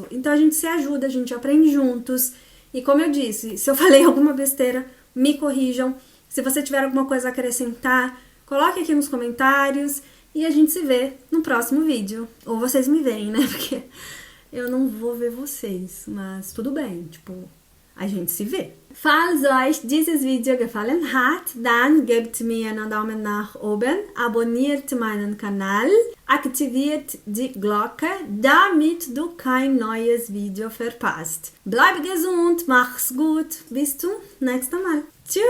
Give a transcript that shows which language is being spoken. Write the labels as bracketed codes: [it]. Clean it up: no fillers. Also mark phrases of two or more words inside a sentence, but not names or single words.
[pt] Então a gente se ajuda, a gente aprende juntos e como eu disse, se eu falei alguma besteira, me corrijam. Se você tiver alguma coisa a acrescentar, coloque aqui nos comentários e a gente se vê no próximo vídeo. Ou vocês me veem, né? Porque eu não vou ver vocês, mas tudo bem, tipo, a gente se vê. [de] Falls euch dieses Video gefallen hat, dann gebt mir einen Daumen nach oben, abonniert meinen Kanal, aktiviert die Glocke, damit du kein neues Video verpasst. Bleib gesund, mach's gut, bis zum nächsten Mal.